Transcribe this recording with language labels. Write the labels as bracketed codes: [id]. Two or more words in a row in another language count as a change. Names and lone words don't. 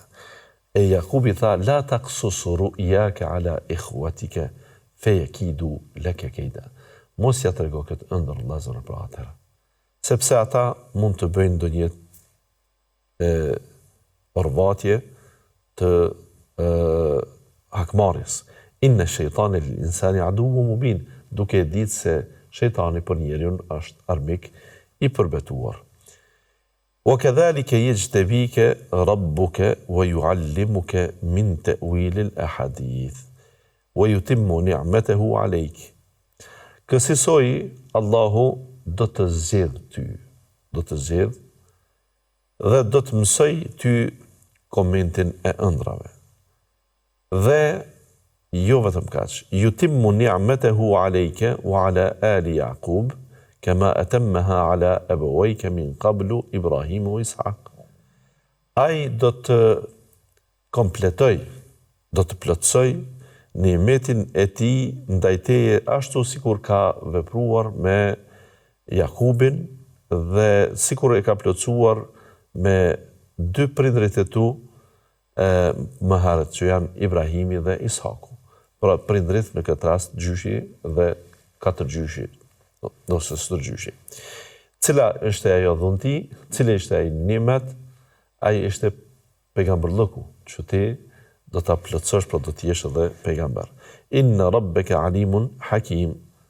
[sq] E Jakubi tha, [ar] لا تقصص رؤياك على إخوتك فيكيدوا لك كيدا. [sq] Mos ja trego këtë ëndër vëllazër për atëherë. Sepse ata mund të bëjnë ndonjë orvatje të hakmarrjes. [ar] إن الشيطان للإنسان عدو مبين, [sq] duke ditë se shejtani për njeriun është armik I përbetuar. [ar] وكذلك يجتبيك ربك ويعلمك من تأويل الأحاديث ويتم نعمته عليك. [sq] Kësaj Allahu do të zgjedh ty, do të zgjedh dhe do të mësoj ty komentin e ëndrave. Dhe jo vetëm kaq, [ar] يتم نعمته عليك وعلى آل يعقوب كما أتمها على أبويك من قبل إبراهيم وإسحاق. [sq] Ai do të kompletoj, do të plotësoj nimetin e tij ndaj teje ashtu sikur ka vepruar me Jakubin dhe sikur e ka plotësuar me dy prindrit e tu më herët që janë Ibrahimi dhe Ishaku. Pra prindrit në këtë rast gjyshi dhe 4 gjyshi, ose së gjyshi. Cila është ajo dhunti, cila është ai nimet, ai është pejgamberllëku, që ti do ta plotësosh, pra do të jesh edhe pejgamber. [ar] إن ربك عليم حكيم.